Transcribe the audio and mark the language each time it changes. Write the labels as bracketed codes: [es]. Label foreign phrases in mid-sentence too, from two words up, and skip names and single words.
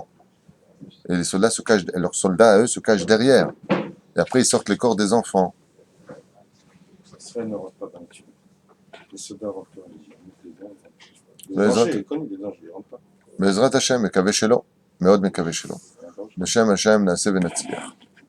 [fr] Et les soldats se cachent, leurs soldats à eux se cachent derrière. Et après, ils sortent les corps des enfants. Israël ne rentre pas dans les tunnels. Les soldats rentrent dans les tunnels. Les Mais dangers, les les connus, les dangers, ils ne rentrent pas. [he] בעזרת השם, מקווה שלא, מאוד מקווה שלא. [fr] C'est un danger. [he] בשם השם נעשה ונצליח.